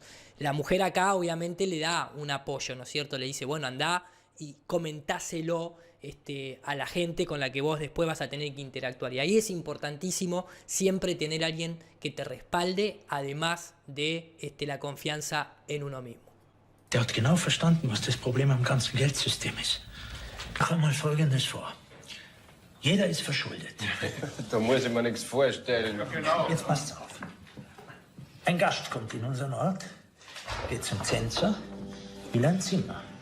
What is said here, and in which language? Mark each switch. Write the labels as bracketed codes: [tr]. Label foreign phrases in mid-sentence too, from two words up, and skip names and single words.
[es] La mujer acá obviamente le da un apoyo, ¿no es cierto? Le dice, bueno, andá y comentáselo a la gente con la que vos después vas a tener que interactuar. Y ahí es importantísimo siempre tener a alguien que te respalde, además de la confianza en uno mismo. [de] Der hat genau verstanden, was das Problem am ganzen Geldsystem ist. Mach mal Folgendes vor. Jeder ist verschuldet. Da muss ich mir nichts vorstellen. Ja, genau. Jetzt passt's auf. Ein Gast kommt in unseren Ort, geht zum Zensor, will ein Zimmer.